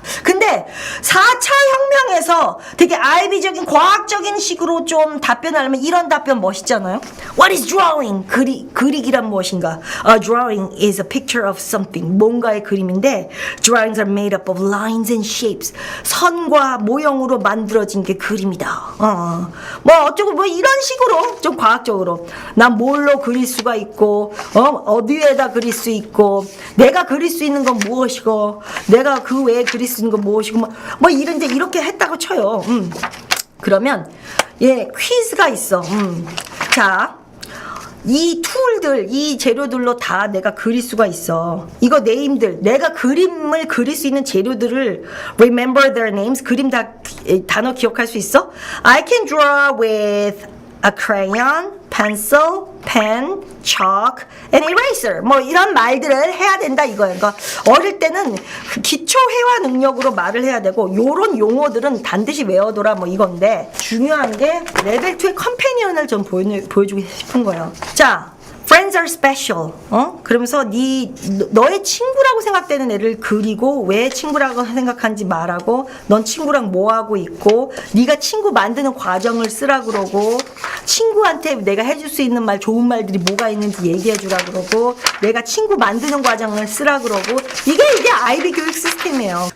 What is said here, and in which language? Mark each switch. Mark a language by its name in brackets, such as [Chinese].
[Korean] 근데 4차 혁명에서 되게 아이비적인 과학적인 식으로 좀 답변하려면 이런 답변 멋있잖아요. [English] What is drawing? [Korean] 그리기란 무엇인가? [English] A drawing is a picture of something. [Korean] 뭔가의 그림인데 [English] drawings are made up of lines and shapes. [Korean] 선과 모형으로 만들어진 게 그림이다. 어쩌고 뭐 이런 식으로 좀 과학적으로 난 뭘로 그릴 수가 있고 어디에다 그릴 수 있고 내가 그릴 수 있는 건 무엇이고 내가 그 외에 그릴 수 있는 건 무엇이고 뭐 이렇게 했다고 쳐요. 그러면 퀴즈가 있어. 자, 이 툴들, 이 재료들로 다 내가 그릴 수가 있어. 이거 네임들, 내가 그림을 그릴 수 있는 재료들을 [English] remember their names, [Korean] 단어 기억할 수 있어? [English] I can draw with a crayon, pencil, pen, chalk, and eraser. [Korean] 뭐 이런 말들을 해야 된다 이거예요. 그러니까 어릴 때는 기초 회화 능력으로 말을 해야 되고 요런 용어들은 반드시 외워둬라 뭐 이건데 중요한 게 레벨 2의 컴패니언을 좀 보여주고 싶은 거예요. [English] 자, Friends are special. [Korean] 그러면서 너의 친구라고 생각되는 애를 그리고 왜 친구라고 생각하는지 말하고 넌 친구랑 뭐 하고 있고 네가 친구 만드는 과정을 쓰라 그러고 친구한테 내가 해줄 수 있는 말 좋은 말들이 뭐가 있는지 얘기해 주라 그러고 내가 친구 만드는 과정을 쓰라 그러고 이게 아이비 교육 시스템이에요.